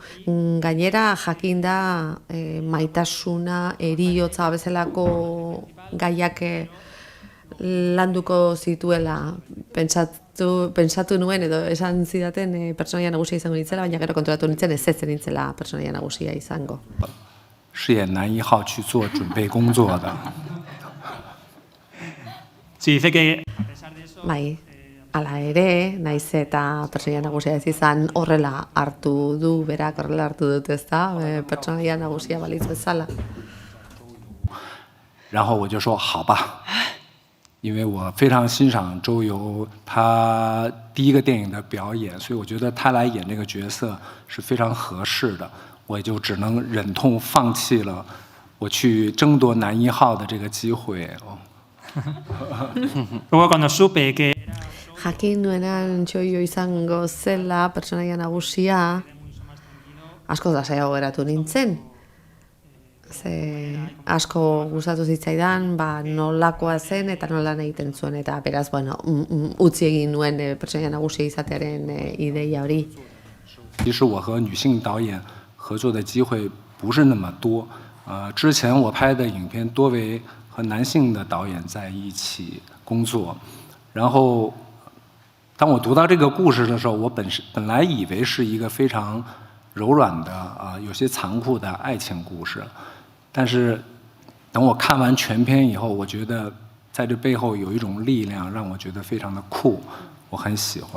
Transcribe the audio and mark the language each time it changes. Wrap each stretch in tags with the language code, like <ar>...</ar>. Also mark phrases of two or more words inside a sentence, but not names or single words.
<eu>Gainera jakinda maitasuna, heriotza bezalako gaiak landuko zituela pentsatu nuen edo esan zidaten pertsonaia nagusia izango nintzela, baina gero konturatu nintzen ez nintzela pertsonaia nagusia izango.</eu> <zh>饰演男1号去做准备工作的。</zh> <es>Sí, dice que</es> <eu>Bai, hala ere, naiz eta pertsonaia nagusia ez izan horrela hartu du, berak horrela hartu dut, ezta? Pertsonaia nagusia balitz bezala.</eu> <zh>然后我就说好吧，因为我非常欣赏周游他第一个电影的表演，所以我觉得他来演这个角色是非常合适的，我就只能忍痛放弃了我去争夺男一号的这个机会。</zh> <es>luego cuando supe que</es> <eu>Jakin nuenan Txoio izango zela pertsonaia nagusia, asko lasaiago geratu nintzen. Ze asko gustatu zitzaidan, nolakoa zen eta nola egiten zuen, eta beraz, bueno, utzi egin nuen pertsonaia nagusia izatearen ideia hori.</eu> <zh>其实我和女性导演合作的机会不是那么多，之前我拍的影片多为和男性的导演在一起工作，然后当我读到这个故事的时候，我本来以为是一个非常柔软的有些残酷的爱情故事，但是等我看完全片以后，我觉得在这背后有一种力量，让我觉得非常的酷，我很喜欢。</zh>